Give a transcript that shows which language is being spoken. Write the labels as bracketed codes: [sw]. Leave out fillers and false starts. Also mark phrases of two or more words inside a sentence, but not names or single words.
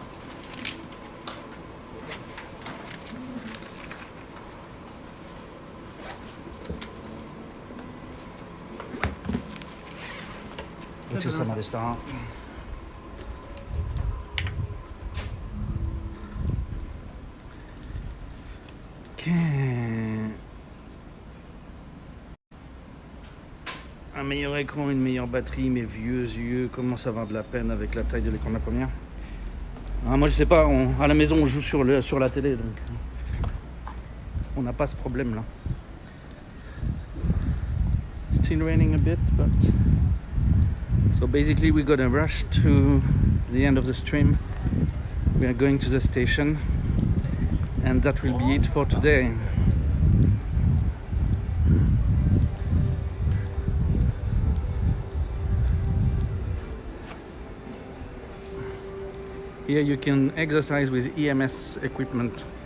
[ja] ごちそうさまでした。 [fr] Un meilleur écran, une meilleure batterie, mes vieux yeux commencent à avoir de la peine avec la taille de l'écran de la première. Ah, moi je sais pas, à la maison on joue sur la télé, donc on n'a pas ce problème là. [en] Still raining a bit, but so basically we're gonna rush to the end of the stream. We are going to the station, and that will be it for today. Here you can exercise with EMS equipment.